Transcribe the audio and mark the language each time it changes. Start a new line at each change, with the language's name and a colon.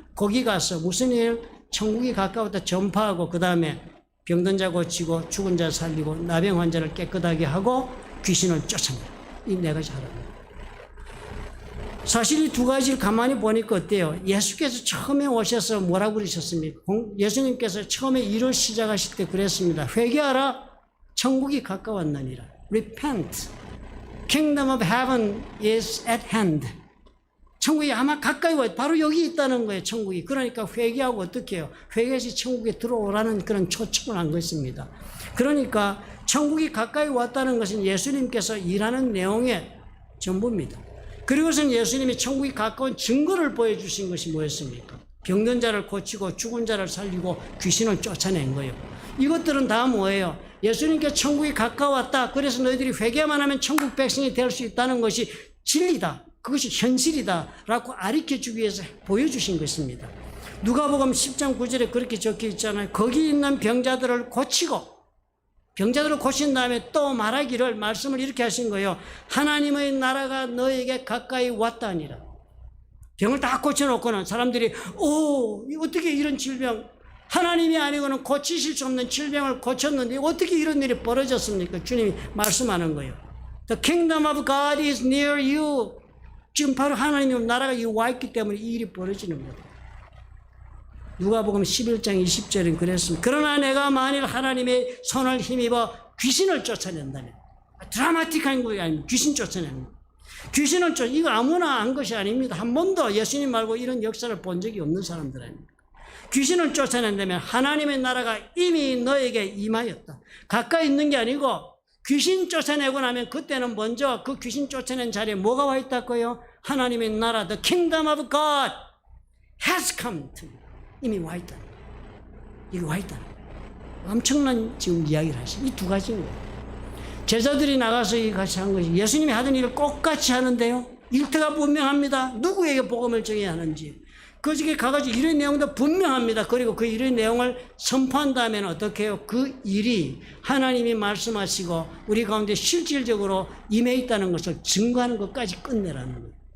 Korean: 거기 가서 무슨 일? 천국이 가까웠다 전파하고 그 다음에 병든 자 고치고 죽은 자 살리고 나병 환자를 깨끗하게 하고 귀신을 쫓아내라. 이 네 가지 하라고. 사실 이 두 가지를 가만히 보니까 어때요? 예수께서 처음에 오셔서 뭐라고 그러셨습니까? 예수님께서 처음에 일을 시작하실 때 그랬습니다. 회개하라. 천국이 가까웠느니라.
English: Repent. Kingdom of heaven is at hand.
Korean: 천국이 아마 가까이 와요. 바로 여기 있다는 거예요. 천국이. 그러니까 회개하고 어떻게 해요? 회개해서 천국에 들어오라는 그런 초청을 한 것입니다. 그러니까 천국이 가까이 왔다는 것은 예수님께서 일하는 내용의 전부입니다. 그리고선 예수님이 천국이 가까운 증거를 보여주신 것이 뭐였습니까? 병든 자를 고치고 죽은 자를 살리고 귀신을 쫓아낸 거예요. 이것들은 다 뭐예요? 예수님께 천국이 가까웠다. 그래서 너희들이 회개만 하면 천국 백성이 될 수 있다는 것이 진리다. 그것이 현실이다. 라고 가르쳐주기 위해서 보여주신 것입니다. 누가복음 10장 9절에 그렇게 적혀 있잖아요. 거기 있는 병자들을 고치고 병자들을 고친 다음에 또 말하기를 말씀을 이렇게 하신 거예요. 하나님의 나라가 너에게 가까이 왔다니라. 병을 다 고쳐놓고는 사람들이 어떻게 이런 질병, 하나님이 아니고는 고치실 수 없는 질병을 고쳤는데 어떻게 이런 일이 벌어졌습니까? 주님이 말씀하는 거예요.
English: The kingdom of God is near you.
Korean: 지금 바로 하나님의 나라가 와 있기 때문에 이 일이 벌어지는 거예요. 누가복음 11장 20절은 그랬습니다. 그러나 내가 만일 하나님의 손을 힘입어 귀신을 쫓아낸다면, 드라마틱한 거 아닙니다. 귀신 쫓아내는 거. 귀신을 이거 아무나 한 것이 아닙니다. 한 번도 예수님 말고 이런 역사를 본 적이 없는 사람들 아닙니까? 귀신을 쫓아낸다면 하나님의 나라가 이미 너에게 임하였다. 가까이 있는 게 아니고 귀신 쫓아내고 나면 그때는 먼저 그 귀신 쫓아낸 자리에 뭐가 와 있다고요? 하나님의 나라,
English: the kingdom of God has come to you.
Korean: 이미 와 있다. 이게 와 있다. 엄청난 지금 이야기를 하시. 이 두 가지인 거예요. 제자들이 나가서 이 같이 한 것이 예수님이 하던 일을 똑같이 하는데요. 일터가 분명합니다. 누구에게 복음을 전해야 하는지. 그 중에 가가지고 일의 내용도 분명합니다. 그리고 그 일의 내용을 선포한 다음에는 어떻게 해요? 그 일이 하나님이 말씀하시고 우리 가운데 실질적으로 임해 있다는 것을 증거하는 것까지 끝내라는 거예요.